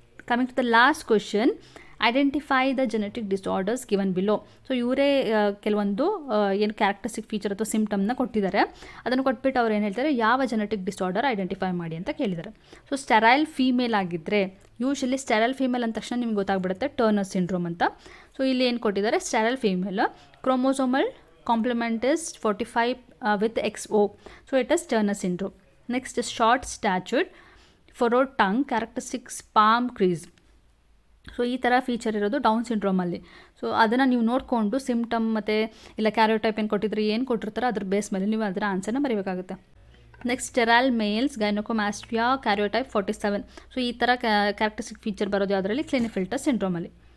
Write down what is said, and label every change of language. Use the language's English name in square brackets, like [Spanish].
[English] Coming to the last question, identify the genetic disorders given below. [Kannada] So ಇವರೇ ಕೆಲವೊಂದು ಏನು characteristic feature ಅಥವಾ ಸಿಂಪ್ಟಮ್ನ ಕೊಟ್ಟಿದ್ದಾರೆ. ಅದನ್ನು ಕೊಟ್ಬಿಟ್ಟು ಅವ್ರು ಏನು ಹೇಳ್ತಾರೆ, ಯಾವ ಜೆನೆಟಿಕ್ ಡಿಸಾರ್ಡರ್ ಐಡೆಂಟಿಫೈ ಮಾಡಿ ಅಂತ ಕೇಳಿದ್ದಾರೆ. ಸೊ ಸ್ಟೆರೈಲ್ ಫೀಮೇಲ್ ಆಗಿದ್ದರೆ, ಯೂಶಲಿ ಸ್ಟೆರೈಲ್ ಫೀಮೇಲ್ ಅಂದ ತಕ್ಷಣ ನಿಮ್ಗೆ ಗೊತ್ತಾಗ್ಬಿಡುತ್ತೆ ಟರ್ನರ್ ಸಿಂಡ್ರೋಮ್ ಅಂತ. ಸೊ ಇಲ್ಲಿ ಏನು ಕೊಟ್ಟಿದ್ದಾರೆ, [English] Sterile female, chromosomal complement is 45 with XO, so it is Turner syndrome. Next is short statured, furrowed tongue, characteristics palm crease. [Kannada] So ಈ ಥರ ಫೀಚರ್ ಇರೋದು ಡೌನ್ ಸಿಂಡ್ರೋಮಲ್ಲಿ. ಸೊ ಅದನ್ನು ನೀವು ನೋಡಿಕೊಂಡು ಸಿಂಪ್ಟಮ್ ಮತ್ತು ಇಲ್ಲ ಕ್ಯಾರಿಯೋಟೈಪ್ ಏನು ಕೊಟ್ಟಿದ್ರೆ ಏನು ಕೊಟ್ಟಿರ್ತಾರೆ ಅದ್ರ ಬೇಸ್ ಮೇಲೆ ನೀವು ಅದರ ಆನ್ಸರ್ನ ಬರೀಬೇಕಾಗುತ್ತೆ. [English] Next sterile males, gynaecomastia, karyotype 47. [Kannada] ಸೊ ಈ ಥರ ಕ್ಯಾರೆಕ್ಟರಿಸ್ಟಿಕ್ ಫೀಚರ್ ಬರೋದು ಯಾವುದರಲ್ಲಿ, ಕ್ಲಿನೆಫೆಲ್ಟರ್ ಸಿಂಡ್ರೋಮಲ್ಲಿ.